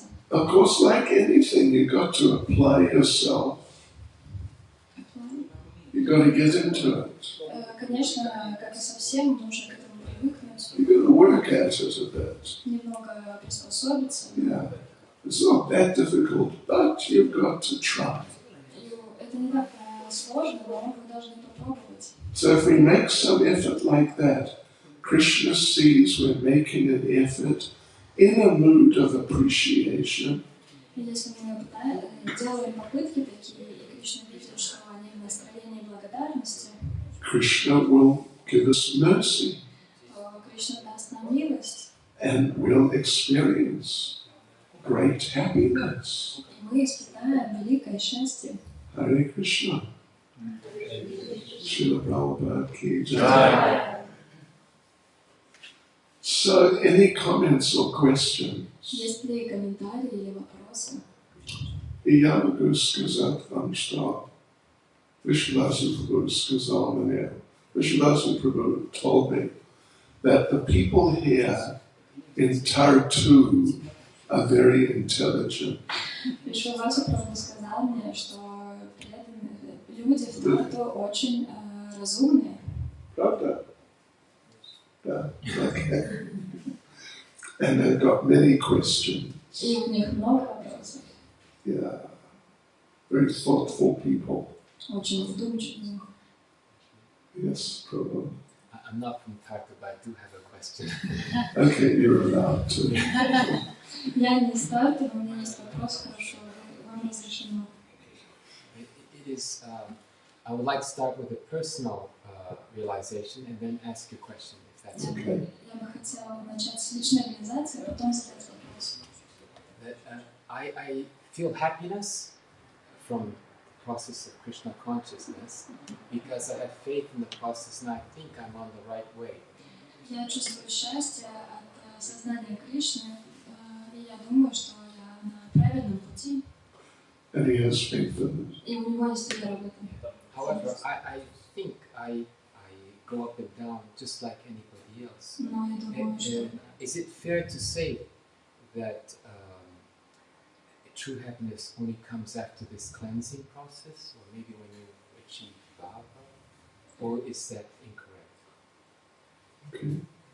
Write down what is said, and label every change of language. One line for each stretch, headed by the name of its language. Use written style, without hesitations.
English: Of course, like anything, you've got to apply yourself. You've got to get into it.
Russian: Конечно, как и совсем, нужно к этому привыкнуть.
English: You've got to work at it a bit.
Russian: Немного приспособиться.
English: Yeah. It's not that difficult, but you've got to try.
Russian: Это не так сложно, но вы должны попробовать.
English: So if we make some effort like that, Krishna sees we're making an effort in a mood of appreciation.
Russian: Если мы делаем попытки такие, и Кришна видит, что они в настроении благодарности,
English: Krishna will give us mercy.
Russian: то Кришна даст нам милость.
English: And we'll experience great happiness.
Russian: И мы испытаем великое счастье.
English: Hare Krishna. Srila Prabhupada Jai. So, any comments or questions?
Russian: Есть ли комментарии или вопросы? И я могу сказать вам, что Vishwanath Prabhu сказал мне,
English: Vishwanath Prabhu told me that the people here in Tartu are very intelligent.
Russian: Вишванатха Прабху сказал мне, что люди в Тарту очень разумные.
English: Pravda. Yeah, okay. And they've got many questions.
Russian: И у них много вопросов.
English: Yeah. Very thoughtful people.
Russian: Очень вдумчивые.
English: Yes, Prabhu. I'm not from Tartu, but I do have a question. Okay, you're allowed to.
Russian: Я не из Тарту, но у меня есть вопрос, хорошо, вам разрешено.
English: It is, I would like to start with a personal realization and then ask you a question, if that's okay.
Russian: Я бы хотела начать с личной реализации, а потом задать вопрос.
English: I feel happiness from the process of Krishna consciousness because I have faith in the process and I think I'm on the right way.
Russian: Я чувствую счастье от сознания Кришны, и я думаю, что я на правильном пути.
English: And he has faith in it.
Russian: И у него есть вера в этом.
English: However, I think I go up and down just like anybody else.
Russian: Но я думаю, что...
English: Is it fair to say that true happiness only comes after this cleansing process, or maybe when you achieve Bhava, or is that incorrect?